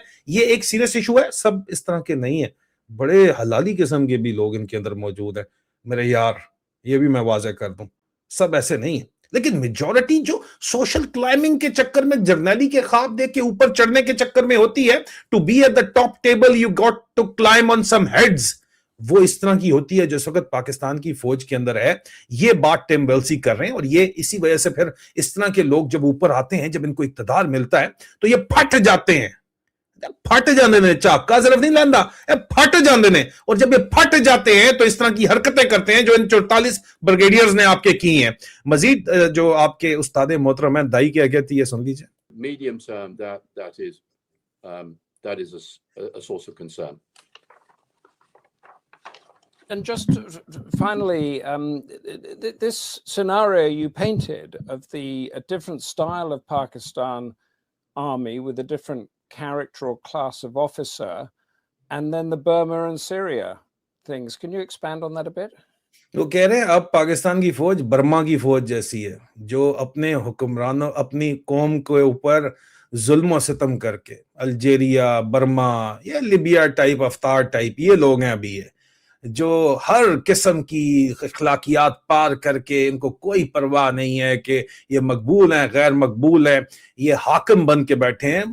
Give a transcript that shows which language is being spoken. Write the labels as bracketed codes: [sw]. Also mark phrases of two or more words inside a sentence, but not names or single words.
[ur] یہ ایک [en] serious issue [ur] ہے، سب اس طرح کے نہیں ہے، بڑے حلالی قسم کے بھی لوگ ان کے اندر موجود ہے میرے یار، یہ بھی میں واضح کر دوں، سب ایسے نہیں ہے. لیکن میجورٹی جو [en] social climbing [ur] کے چکر میں، جرنیلی کے خواب دیکھ کے اوپر چڑھنے کے چکر میں ہوتی ہے, [en] to be at the top table you got to climb on some heads, [ur] وہ اس طرح کی ہوتی ہے جو اس وقت پاکستان کی فوج کے اندر ہے. یہ بات ٹیم ویلسی کر رہے ہیں, اور یہ اسی وجہ سے پھر اس طرح کے لوگ جب اوپر آتے ہیں, جب ان کو اقتدار ملتا ہے تو یہ پھٹ جاتے ہیں. [pa] پھٹ جانے نے چاکا صرف نہیں لاندا, پھٹ جاندے نے, [ur] اور جب یہ پھٹ جاتے ہیں تو اس طرح کی حرکتیں کرتے ہیں جو ان 44 بریگیڈیئرز نے آپ کے کی ہیں. مزید جو آپ کے استاد محترم ہیں دائی کیا کہتی ہے سن لیجیے. [en] Medium term, that is a source of concern. And just finally, this scenario you painted of a different style of Pakistan army with a different character or class of officer, and then the Burma and Syria things. Can you expand on that a bit? [ur] وہ کہہ رہے ہیں اب پاکستان کی فوج برما کی فوج جیسی ہے, جو اپنے حکمرانوں, اپنی قوم کے اوپر ظلم و ستم کر کے, الجیریا, برما یا لیبیا ٹائپ, افطار ٹائپ, یہ لوگ ہیں ابھی یہ جو ہر قسم کی اخلاقیات پار کر کے, ان کو کوئی پرواہ نہیں ہے کہ یہ مقبول ہیں غیر مقبول ہیں, یہ حاکم بن کے بیٹھے ہیں.